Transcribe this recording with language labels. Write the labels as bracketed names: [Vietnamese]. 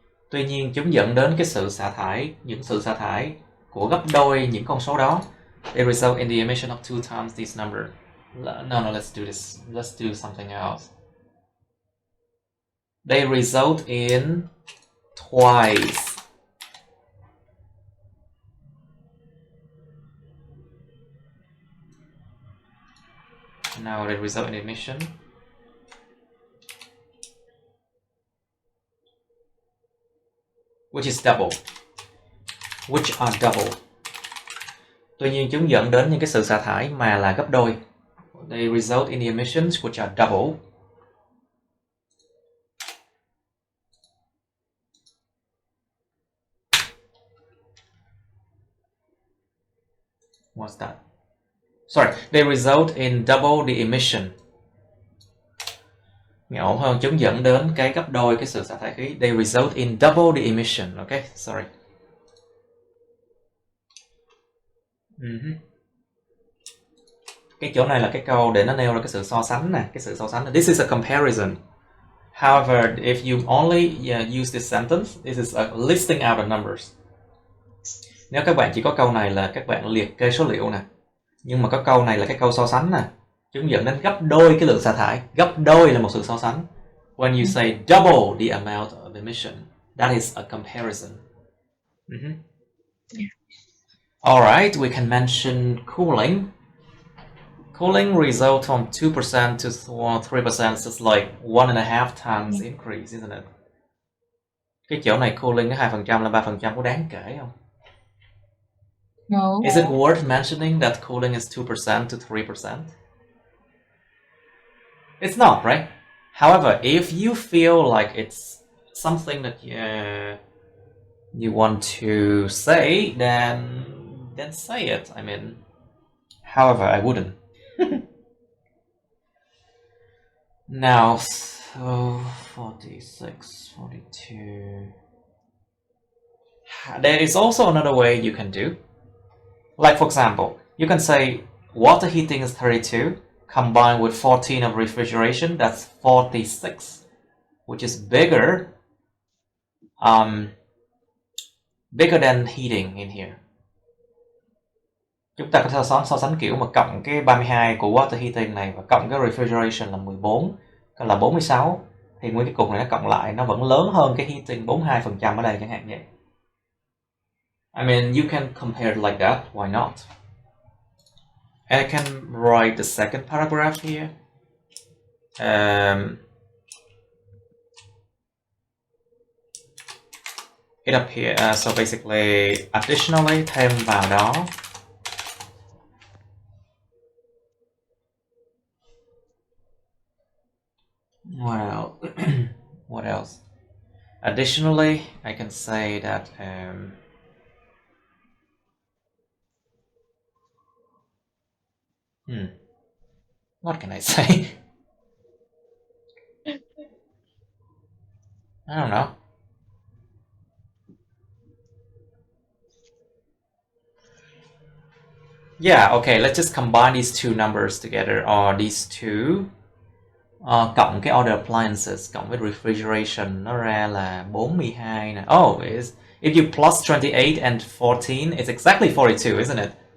[Vietnamese] Tuy nhiên chúng dẫn đến cái sự xả thải, những sự xả thải của gấp đôi những con số đó. [English] They result in the emission of 2 times this number. No, let's do this. Let's do something else. They result in twice. Now they result in emission. Which is double. Which are double. [Vietnamese] Tuy nhiên chúng dẫn đến những cái sự xả thải mà là gấp đôi. [English] They result in the emissions which are double. What's that? Sorry, they result in double the emission. [Vietnamese] Nghe ổn hơn, chúng dẫn đến cái gấp đôi cái sự xả thải khí. [English] They result in double the emission. Okay, sorry. [Vietnamese] Cái chỗ này là cái câu để nó nêu ra cái sự so sánh nè, cái sự so sánh. [English] This is a comparison. However, if you only use this sentence, this is a listing out the numbers. [Vietnamese] Nếu các bạn chỉ có câu này là các bạn liệt kê số liệu nè. Nhưng mà có câu này là cái câu so sánh nè. Chúng dẫn đến gấp đôi cái lượng xả thải. Gấp đôi là một sự so sánh. [English] When you say double the amount of emission, that is a comparison. Alright, we can mention cooling. Cooling result from 2% to 3%, so it's like 1.5 times increase, isn't it? [Vietnamese] Cái chỗ này cooling cái 2% là 3% có đáng kể không? [English] No. Is it worth mentioning that cooling is 2% to 3%? It's not, right? However, if you feel like it's something that you want to say, then say it. I mean, however, I wouldn't. Now, so 46, 42. There is also another way you can do. Like, for example, you can say water heating is 32, combined with 14 of refrigeration, that's 46, which is bigger than heating in here. [Vietnamese] Chúng ta có thể so sánh kiểu mà cộng cái 32 của water heating này và cộng cái refrigeration là 14, là 46, thì nguyên cái cục này nó cộng lại nó vẫn lớn hơn cái heating 42% ở đây chẳng hạn vậy. [English] I mean, you can compare it like that, why not? And I can write the second paragraph here. It appears, so basically, additionally, [Vietnamese] thêm vào đó. [English] What else? What else? Additionally, I can say that what can I say? I don't know. Yeah, okay, let's just combine these two numbers together, or these two. [Vietnamese] Cộng cái order appliances, cộng với refrigeration, nó ra là 42 nè. [English] Oh, if you plus 28 and 14, it's exactly 42, isn't it?